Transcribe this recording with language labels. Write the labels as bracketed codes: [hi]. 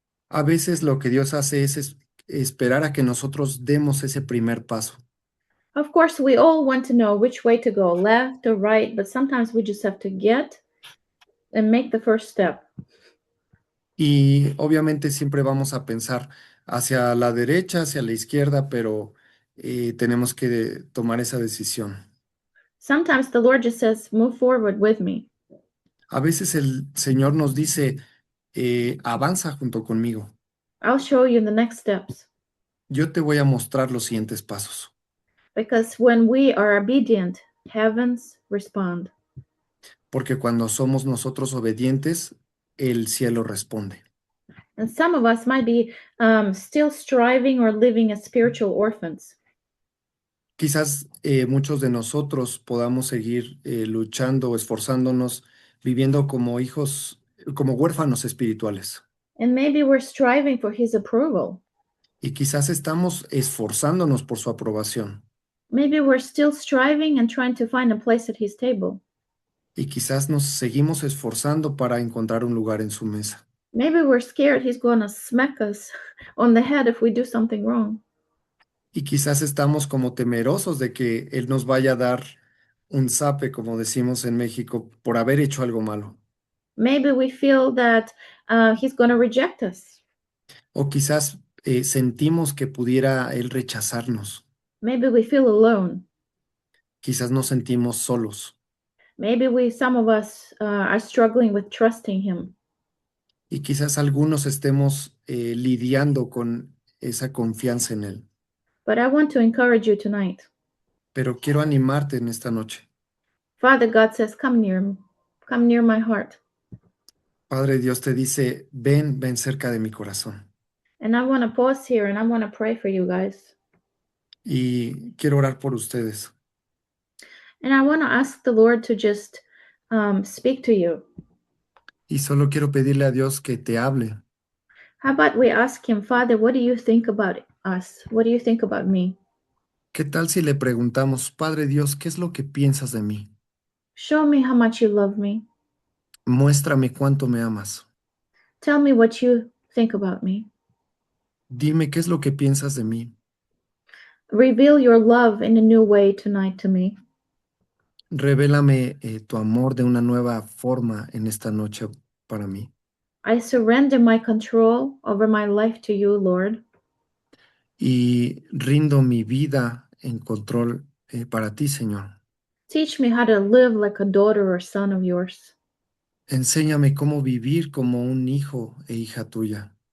[es] A veces lo que Dios hace es esperar a que nosotros demos ese primer paso. [en] Of course, we all want to know which way to go, left or right, but sometimes we just have to get and make the first step. [es] Y obviamente siempre vamos a pensar hacia la derecha, hacia la izquierda, pero tenemos que tomar esa decisión. [en] Sometimes the Lord just says, move forward with me. [es] A veces el Señor nos dice, avanza junto conmigo. [en] I'll show you the next steps. [es] Yo te voy a mostrar los siguientes pasos. [en] Because when we are obedient, heavens respond. [es] Porque cuando somos nosotros obedientes, el cielo responde. [en] And some of us might be still striving or living as spiritual orphans. [es] Quizás muchos de nosotros podamos seguir luchando o esforzándonos, viviendo como hijos, como huérfanos espirituales. [en] And maybe we're striving for His approval. [es] Y quizás estamos esforzándonos por su aprobación. [en] Maybe we're still striving and trying to find a place at His table. [es] Y quizás nos seguimos esforzando para encontrar un lugar en su mesa. [en] Maybe we're scared He's going to smack us on the head if we do something wrong. [es] Y quizás estamos como temerosos de que Él nos vaya a dar un zape, como decimos en México, por haber hecho algo malo. [en] Maybe we feel that He's going to reject us. [es] O quizás sentimos que pudiera Él rechazarnos. [en] Maybe we feel alone. [es] Quizás nos sentimos solos. [en] Maybe some of us are struggling with trusting Him. [es] Y quizás algunos estemos lidiando con esa confianza en Él. [en] But I want to encourage you tonight. [es] Pero quiero animarte en esta noche. [en] Father God says, come near my heart. [es] Padre Dios te dice, ven, ven cerca de mi corazón. [en] And I want to pause here and I want to pray for you guys. [es] Y quiero orar por ustedes. [en] And I want to ask the Lord to just speak to you. [es] Y solo quiero pedirle a Dios que te hable. [en] How about we ask Him, Father, what do you think about us? What do you think about me? [es] ¿Qué tal si le preguntamos, Padre Dios, qué es lo que piensas de mí? [en] Show me how much you love me. [es] Muéstrame cuánto me amas. [en] Tell me what you think about me. [es] Dime qué es lo que piensas de mí. [en] Reveal your love in a new way tonight to me. [es] Revélame tu amor de una nueva forma en esta noche. para mí. [en] I surrender my control over my life to you, Lord. [es] Y rindo mi vida en control para ti, Señor. [en] Teach me how to live like a daughter or son of yours. [es] Enséñame cómo vivir como un hijo e hija tuya.